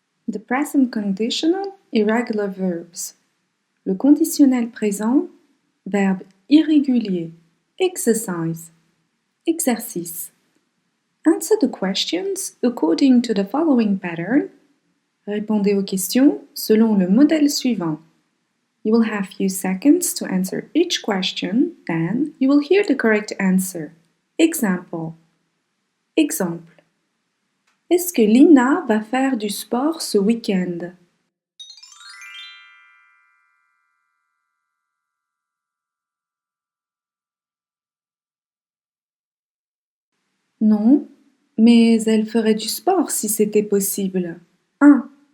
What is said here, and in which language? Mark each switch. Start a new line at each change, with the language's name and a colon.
English: The present conditional, irregular verbs.
French: Le conditionnel présent, verbe irrégulier.
English: Exercise.
French: Exercice.
English: Answer the questions according to the following pattern.
French: Répondez aux questions selon le modèle suivant.
English: You will have few seconds to answer each question, then you will hear the correct answer. Example.
French: Exemple. Est-ce que Lina va faire du sport ce week-end? Non, mais elle ferait du sport si c'était possible. 1.